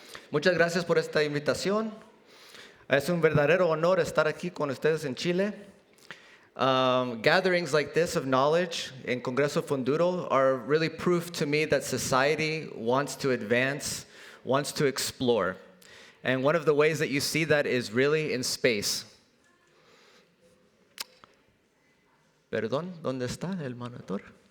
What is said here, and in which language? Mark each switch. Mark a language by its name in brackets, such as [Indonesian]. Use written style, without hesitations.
[Spanish] Muchas gracias por esta invitación. Es un verdadero honor estar aquí con ustedes en Chile. [English] Gatherings like this of knowledge in Congreso Futuro are really proof to me that society wants to advance, wants to explore. And one of the ways that you see that is really in space. [Spanish] Perdón, ¿dónde está el monitor?